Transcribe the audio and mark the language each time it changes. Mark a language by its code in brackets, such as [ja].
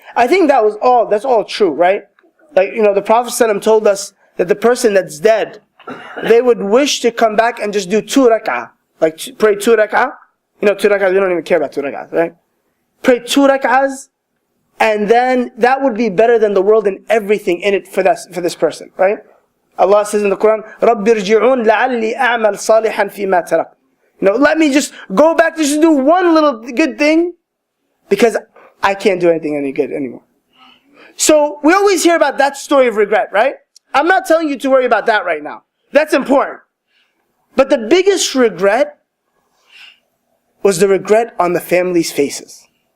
[en] I think that's all true, right? Like, the Prophet ﷺ told us that the person that's dead, they would wish to come back and just do 2 rak'ah. Like pray 2 rak'ah. 2 rak'ahs, we don't even care about 2 rak'ahs, right? Pray 2 rak'ahs, and then that would be better than the world and everything in it for this person, right? Allah says in the Quran, [ar] رَبِّ ارْجِعُونَ لَعَلِّي أَعْمَلْ صَالِحًا فِي مَا تَرَكْ. [en] Let me just go back to just do one little good thing, because I can't do anything any good anymore. So we always hear about that story of regret, right? I'm not telling you to worry about that right now. That's important. But the biggest regret was the regret on the family's faces.